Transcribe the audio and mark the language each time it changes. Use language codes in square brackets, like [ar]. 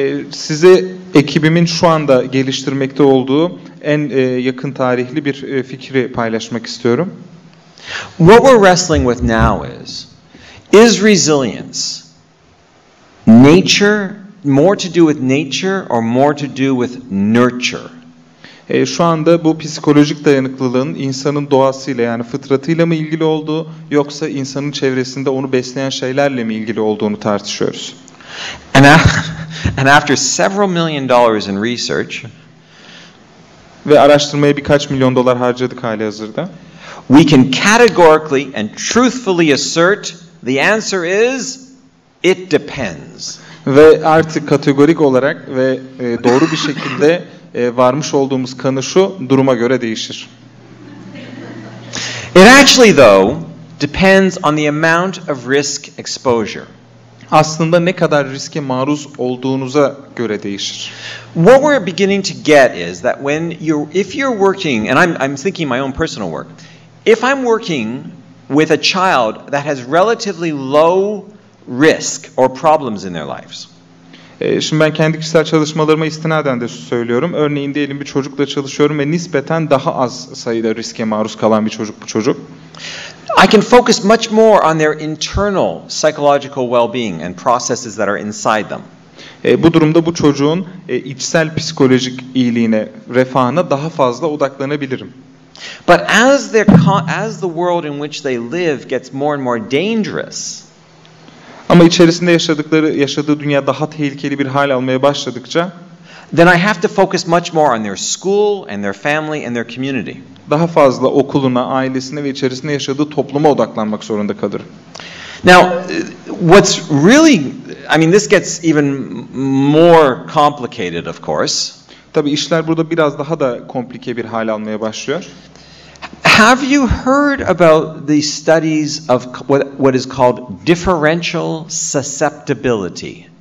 [tr] Size ekibimin şu anda geliştirmekte olduğu en yakın tarihli bir fikri paylaşmak istiyorum. [en] What we're wrestling with now is resilience nature, more to do with nature or more to do with nurture? [tr] Şu anda bu psikolojik dayanıklılığın insanın doğasıyla yani fıtratıyla mı ilgili olduğu yoksa insanın çevresinde onu besleyen şeylerle mi ilgili olduğunu tartışıyoruz. [en] And after several million dollars in research, [tr] ve araştırmaya birkaç milyon dolar harcadık halihazırda, [en] we can categorically and truthfully assert the answer is it depends. [tr] Ve artık kategorik olarak ve doğru bir şekilde varmış olduğumuz kanı şu, duruma göre değişir. [en] It actually though depends on the amount of risk exposure. [tr] Aslında ne kadar riske maruz olduğunuza göre değişir. [en] What we're beginning to get is that if you're working, and I'm thinking my own personal work, if I'm working with a child that has relatively low risk or problems in their lives. [tr] Şimdi ben kendi kişisel çalışmalarıma istinaden de söylüyorum. Örneğin diyelim bir çocukla çalışıyorum ve nispeten daha az sayıda riske maruz kalan bir çocuk bu çocuk. [en] I can focus much more on their internal psychological well-being and processes that are inside them. [tr] Bu durumda bu çocuğun içsel psikolojik iyiliğine, refahına daha fazla odaklanabilirim. [en] But as the world in which they live gets more and more dangerous, [tr] ama içerisinde yaşadığı dünya daha tehlikeli bir hal almaya başladıkça, [en] then I have to focus much more on their school and their family and their community. [tr] Daha fazla okuluna, ailesine ve içerisinde yaşadığı topluma odaklanmak zorunda kalır. [en] Now, what's really, this gets even more complicated, of course. [tr] Tabii işler burada biraz daha da komplike bir hal almaya başlıyor. [en] Have you heard about the studies of what is called differential susceptibility?